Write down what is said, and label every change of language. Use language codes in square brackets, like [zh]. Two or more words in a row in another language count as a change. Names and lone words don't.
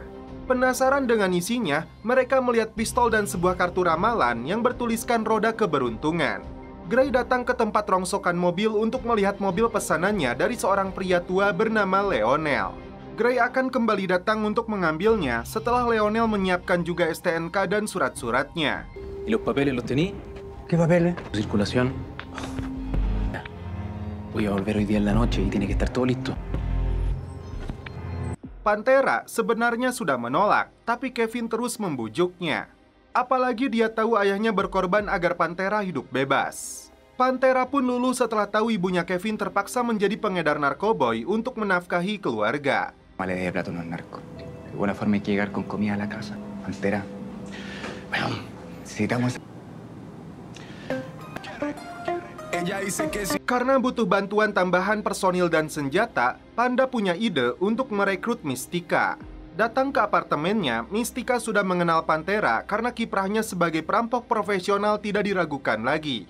[id] Penasaran dengan isinya, mereka melihat pistol dan sebuah kartu ramalan yang bertuliskan roda keberuntungan. Gray datang ke tempat rongsokan mobil untuk melihat mobil pesanannya dari seorang pria tua bernama Leonel. Gray akan kembali datang untuk mengambilnya setelah Leonel menyiapkan juga STNK dan surat-suratnya. [es] ¿Y los papeles los tení? ¿Qué papeles? Circulación. Voy a volver hoy día en la noche y tiene que estar todo listo. [id] Pantera sebenarnya sudah menolak, tapi Kevin terus membujuknya. Apalagi dia tahu ayahnya berkorban agar Pantera hidup bebas. Pantera pun luluh setelah tahu ibunya Kevin terpaksa menjadi pengedar narkoboy untuk menafkahi keluarga. [es] Vale de plata unos narcos. De buena forma hay que llegar con comida a la casa. Pantera. Bueno, necesitamos... [id] Karena butuh bantuan tambahan personil dan senjata, Panda punya ide untuk merekrut Mystica. Datang ke apartemennya, Mystica sudah mengenal Pantera karena kiprahnya sebagai perampok profesional tidak diragukan lagi.